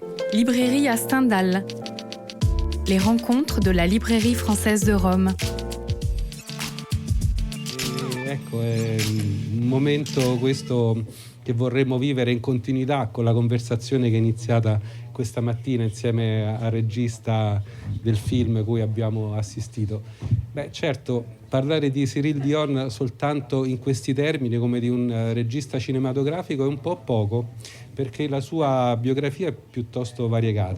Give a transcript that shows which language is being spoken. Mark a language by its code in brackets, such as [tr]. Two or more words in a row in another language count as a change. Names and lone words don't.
[fr] Librairie à Stendhal. Les rencontres de la Librairie française de Rome. [it] Ecco, è un momento questo che vorremmo vivere in continuità con la conversazione che è iniziata questa mattina insieme al regista del film cui abbiamo assistito. Beh, certo, parlare di Cyril Dion soltanto in questi termini, come di un regista cinematografico, è un po' poco, perché la sua biografia è piuttosto variegata.